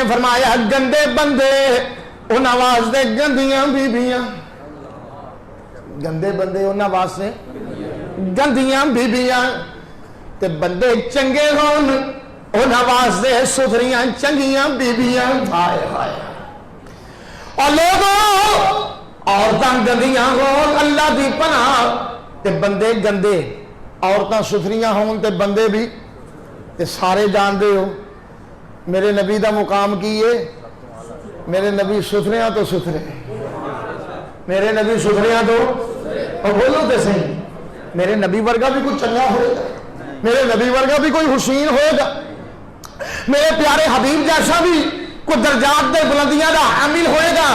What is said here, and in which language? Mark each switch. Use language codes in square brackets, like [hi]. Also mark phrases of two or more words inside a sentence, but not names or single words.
[pa] فرمایا گندے بندے انہاں واسطے گندیاں بیبیاں، گندے بندے انہاں واسطے گندیاں بیبیاں، تے بندے چنگے ہون انہاں واسطے ستھریاں چنگیاں بیبیاں۔ ہائے ہائے اور لوگوں عورتاں گندیاں ہون اللہ دی پناہ تے بندے گندے، عورتاں ستھریاں ہون تے بندے بھی، تے سارے جان دے ہو میرے نبی دا مقام کیے، میرے نبی ستھریاں تو ستھرے، میرے نبی ستھریاں تو، اور بولو تے صحیح میرے نبی ورگا بھی کوئی چنگا ہوئے گا، میرے نبی ورگا بھی کوئی حسین ہوئے گا، میرے پیارے حبیب جیسا بھی کوئی درجات دے بلندیاں دا حامل ہوئے گا۔